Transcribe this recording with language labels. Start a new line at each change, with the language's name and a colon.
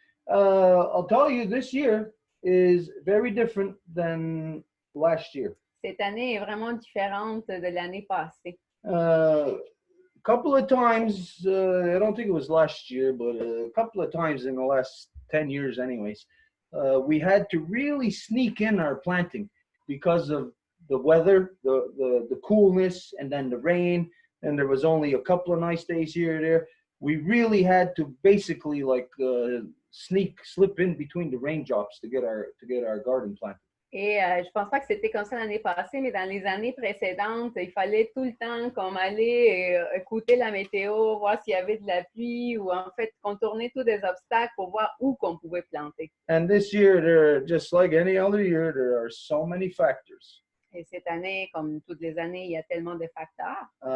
English: I'll tell you, this year is very different than last year.
French: Cette année est vraiment différente de l'année passée.
English: A couple of times, I don't think it was last year, but a couple of times in the last 10 years anyways, we had to really sneak in our planting because of the weather, the coolness, and then the rain, and there was only a couple of nice days here or there. We really had to basically like slip in between the raindrops to get our garden planted.
French: Et je pense pas que c'était comme ça l'année passée, mais dans les années précédentes, il fallait tout le temps comme aller écouter la météo, voir s'il y avait de la pluie ou en fait contourner tous des obstacles pour voir où qu'on pouvait planter.
English: And this year, just like any other year, there are so many factors.
French: Et cette année, comme toutes les années, il y a tellement de facteurs.